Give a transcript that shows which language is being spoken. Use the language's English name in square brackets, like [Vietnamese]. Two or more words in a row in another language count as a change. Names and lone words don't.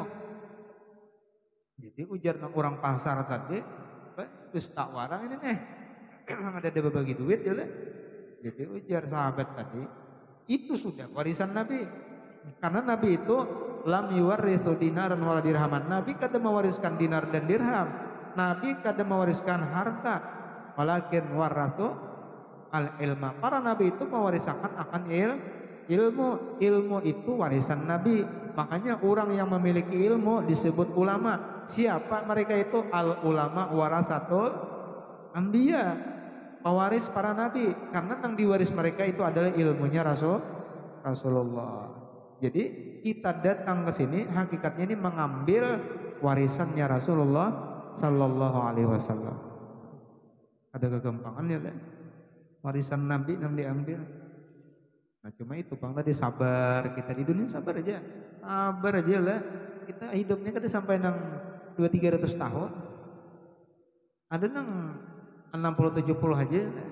[Banjar] Jadi ujar nang orang pasar tadi, terus tak warang ini nih, ada berbagi duit ya lah. [Indonesian] Jadi ujar sahabat tadi, itu sudah warisan Nabi. Karena Nabi itu [Arabic] لم يورثوا دينارا ولا درهما. [Indonesian] Nabi kada mewariskan dinar dan dirham. Nabi kada mewariskan harta. [Arabic] ولكن ورثوا العلم. [Indonesian] Para nabi itu mewariskan akan ilmu. Ilmu itu warisan Nabi. Makanya orang yang memiliki ilmu disebut ulama. Siapa mereka itu? [Arabic] العلماء ورثة الأنبياء. [Indonesian] Pewaris para nabi. Karena yang diwaris mereka itu adalah ilmunya Rasulullah. Jadi kita datang ke sini hakikatnya ini mengambil warisannya Rasulullah [Arabic] صلى الله عليه وسلم. [Indonesian] Ada kegampangannya lah. Warisan Nabi yang diambil. Nah cuma itu bang tadi sabar, kita di dunia sabar aja lah. Kita hidupnya kada sampai nang 200-300 tahun. Ada nang 60-70 aja lah.